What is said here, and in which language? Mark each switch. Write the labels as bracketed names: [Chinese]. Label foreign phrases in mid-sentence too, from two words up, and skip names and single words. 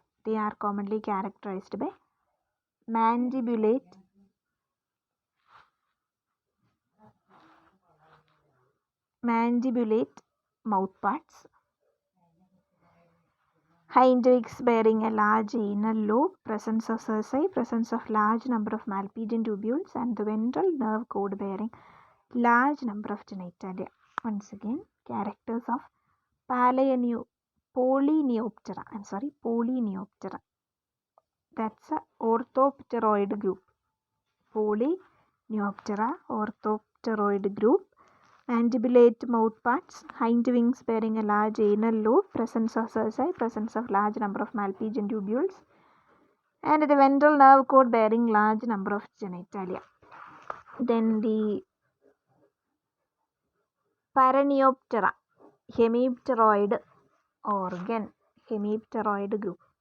[English] They are commonly characterized by mandibulate mouthparts, Hind wings bearing a large anal lobe, presence of cerci, presence of large number of malpighian tubules, and the ventral nerve cord bearing large number of genitalia. Once again, characters of Polyneoptera. Polyneoptera. That's a orthopteroid group. Polyneoptera, orthopteroid group. Mandibulate mouth parts, hind wings bearing a large anal lobe, presence of cerci, presence of large number of malpighian tubules, and the ventral nerve cord bearing large number of genitalia. Then the Paraneoptera, hemipteroid organ, hemipteroid group.